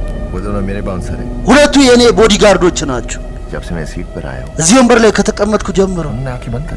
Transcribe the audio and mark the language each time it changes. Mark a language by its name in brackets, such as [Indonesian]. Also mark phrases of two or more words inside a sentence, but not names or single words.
[Hindi] वो दोनों मेरे बाउंसर हैं। [Amharic] ሁለቱ የኔ ቦዲጋርዶች ናቸው። [Hindi] जब से मैं सीट पर आया हूँ [Amharic] እዚህ ወንበር ላይ ከተቀመጥኩ ጀምሮ [Hindi] उन्होंने आंखें बंद कर